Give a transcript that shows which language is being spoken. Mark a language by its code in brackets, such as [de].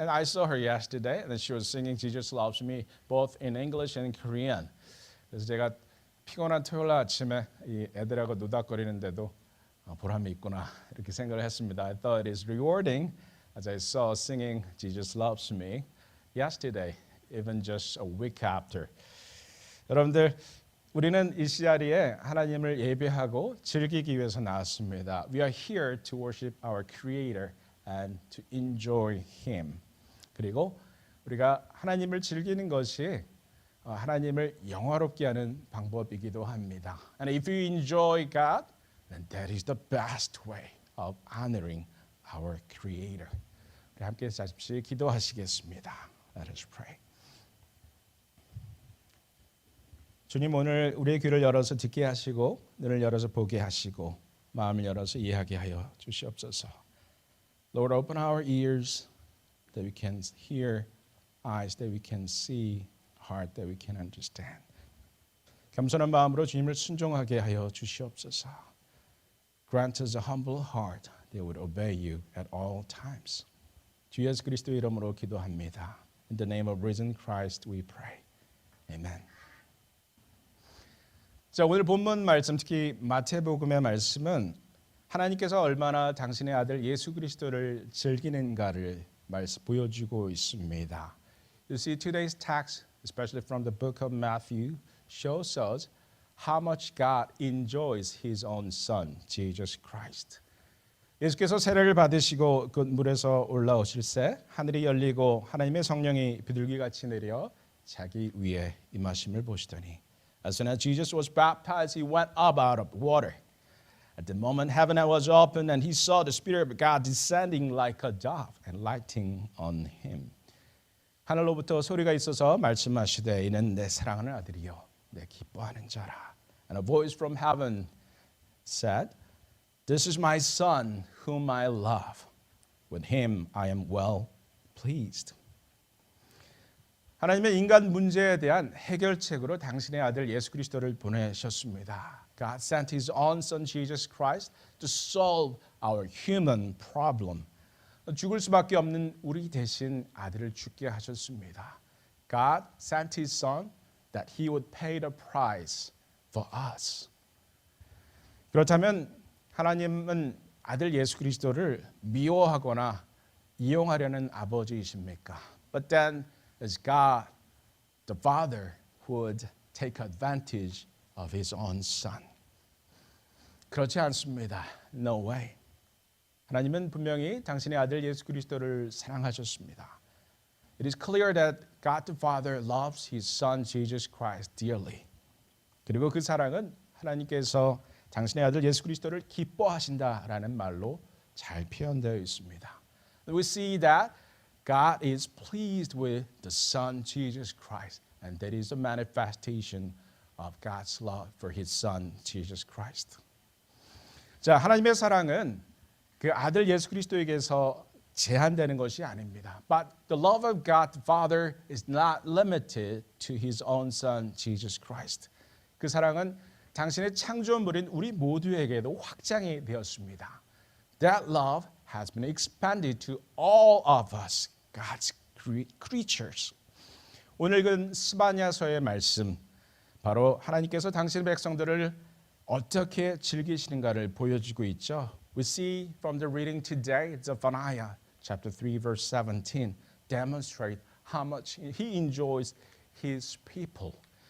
[en] And I saw her yesterday and she was singing Jesus Loves Me both in English and Korean. [ko] 그래서 제가 피곤한 토요일 아침에 이 애들하고 노닥거리는데도 보람이 있구나 이렇게 생각을 했습니다. [en] I thought it is rewarding as I saw singing Jesus Loves Me yesterday, even just a week after. [ko] 여러분들 우리는 이 자리에 하나님을 예배하고 즐기기 위해서 나왔습니다. [en] We are here to worship our Creator and to enjoy Him. [ko] 그리고 우리가 하나님을 즐기는 것이 하나님을 영화롭게 하는 방법이기도 합니다. [en] And if you enjoy God, then that is the best way of honoring our Creator. [ko] 우리 함께 잠시 기도하시겠습니다. [en] Let us pray. [ko] 주님 오늘 우리의 귀를 열어서 듣게 하시고 눈을 열어서 보게 하시고 마음을 열어서 이해하게 하여 주시옵소서. [en] Lord, open our ears that we can hear, eyes that we can see, heart that we can understand. [ko] 겸손한 마음으로 주님을 순종하게 하여 주시옵소서. [en] Grant us a humble heart that would obey you at all times. [ko] 주 예수 그리스도의 이름으로 기도합니다. [en] In the name of risen Christ we pray. Amen. [ko] 자, 오늘 본문 말씀 특히 마태복음의 말씀은 하나님께서 얼마나 당신의 아들 예수 그리스도를 즐기는가를 보여주고 있습니다. [en] You see, today's text, especially from the book of Matthew, shows us how much God enjoys His own Son, Jesus Christ. [ko] 예수께서 세례를 받으시고 그 물에서 올라오실 새 하늘이 열리고 하나님의 성령이 비둘기같이 내려 자기 위에 임하심을 보시더니 [en] As soon as Jesus was baptized, He went up out of water. At the moment, heaven was opened, and He saw the Spirit of God descending like a dove and lighting on Him. [ko] 하늘로부터 소리가 있어서 말씀하시되 이는 내 사랑하는 아들이요 내 기뻐하는 자라. [en] And a voice from heaven said, This is my Son, whom I love. With Him I am well pleased. [ko] 하나님의 인간 문제에 대한 해결책으로 당신의 아들 예수 그리스도를 보내셨습니다. [en] God sent His own Son Jesus Christ to solve our human problem. [ko] 죽을 수밖에 없는 우리 대신 아들을 죽게 하셨습니다. [en] God sent His Son that He would pay the price for us. [ko] 그렇다면 하나님은 아들 예수 그리스도를 미워하거나 이용하려는 아버지이십니까? [en] But then is God, the Father, who would take advantage of His own Son. [ko] 그렇지 않습니다. [en] No way. [ko] 하나님은 분명히 당신의 아들 예수 그리스도를 사랑하셨습니다. [en] It is clear that God the Father loves His Son Jesus Christ dearly. [ko] 그리고 그 사랑은 하나님께서 당신의 아들 예수 그리스도를 기뻐하신다라는 말로 잘 표현되어 있습니다. [en] We see that God is pleased with the Son, Jesus Christ, and that is a manifestation of God's love for His Son, Jesus Christ. [ko] 자, 하나님의 사랑은 그 아들 예수 그리스도에게서 제한되는 것이 아닙니다. [en] But the love of God the Father is not limited to His own Son, Jesus Christ. [ko] 그 사랑은 당신의 창조물인 우리 모두에게도 확장이 되었습니다. [en] That love has been expanded to all of us. God's creatures. [ko] 오늘 읽은 스바냐서의 말씀 바로 하나님께서 당신의 백성들을 어떻게 즐기시는가를 보여주고 있죠. [en] We see from the reading today, Zephaniah chapter 3, verse 17, demonstrate how much he enjoys his people.